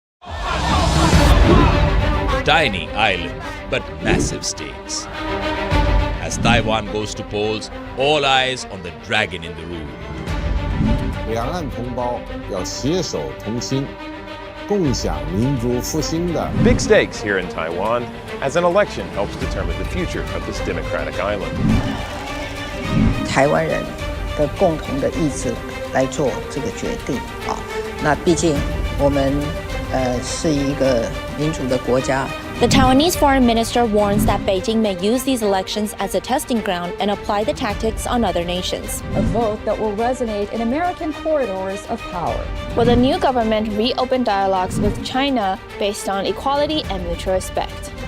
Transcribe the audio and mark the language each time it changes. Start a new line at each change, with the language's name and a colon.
English: Tiny island, but massive stakes. As Taiwan goes to polls, all eyes on the dragon in the room.
Chinese: 两岸同胞要携手同心，共享民族复兴的。
English: Big stakes here in Taiwan as an election helps determine the future of this democratic island.
Chinese: 台湾人的共同的意志来做这个决定啊。那毕竟我们是一个民主的国家。
English: The Taiwanese foreign minister warns that Beijing may use these elections as a testing ground and apply the tactics on other nations. A vote that will resonate in American corridors of power. Will the new government reopen dialogues with China based on equality and mutual respect?